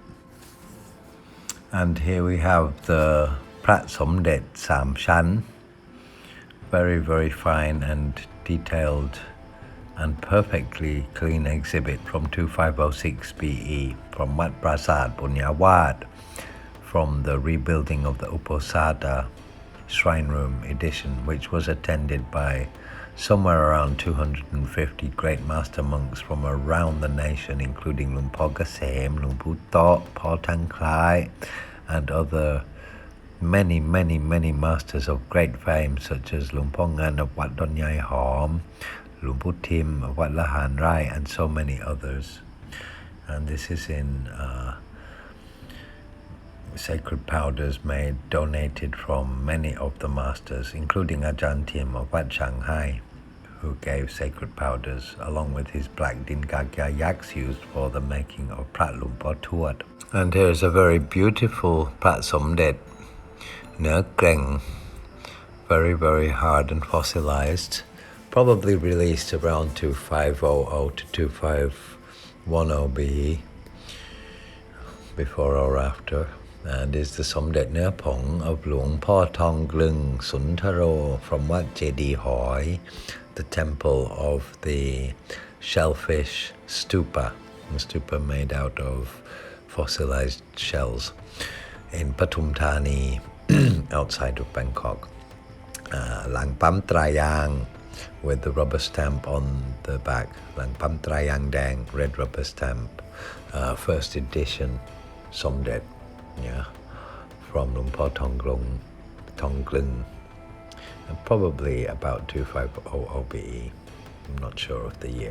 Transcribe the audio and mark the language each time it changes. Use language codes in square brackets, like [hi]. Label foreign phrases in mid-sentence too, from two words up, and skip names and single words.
[en] And here we have the Prat Somdet Sam Shan, very, very fine and detailed and perfectly clean exhibit from 2506 BE from Wat Prasad Punyawat, from the rebuilding of the Uposatha Shrine Room edition, which was attended by somewhere around 250 great master monks from around the nation, including Luang Po Gasem, Luang Pu Tok, Po Tang Klai, and other many, many, many masters of great fame, such as Luang Po Ngan of Wat Don Nhai Hom, Luang Pu Tim of Wat Lahan Rai, and so many others. And this is in sacred powders donated from many of the masters, including Ajahn Tim of Wat Shanghai, who gave sacred powders along with his black Dingagya yaks used for the making of Prat Lumpur Tuat. And here's a very beautiful Prat Somdet, Ner Kreng, very, very hard and fossilized, probably released around 2500 to 2510 BE, before or after, and is the Somdet Ner Pong of Luang Po Tong Glung Suntaro from Wat Jedi Hoi, the temple of the shellfish stupa, a stupa made out of fossilized shells in Pathum Thani, outside of Bangkok. Lang Pam Trayang with the rubber stamp on the back, Lang Pam Trayang Dang, red rubber stamp, first edition Somdet, yeah, from Luang Po Tong Glung, probably about 2500 BE, I'm not sure of the year.